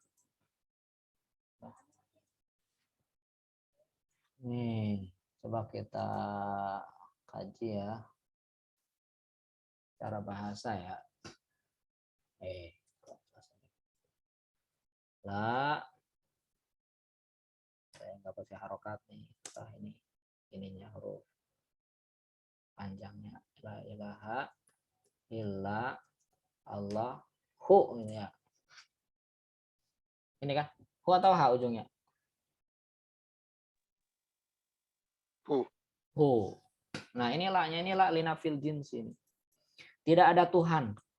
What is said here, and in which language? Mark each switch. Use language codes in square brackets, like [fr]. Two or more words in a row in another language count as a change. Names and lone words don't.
[id] Nih, coba kita kaji ya cara bahasa ya. La, saya nggak pakai harokat nih, ini ininya huruf panjangnya, [ar] لا إله إلا الله هو [id] ini ya. Ini kan hu atau ha ujungnya? Hu. Nah, ini la-nya, ini [ar] لا لنفي الجنس [id] ini. Tidak ada Tuhan.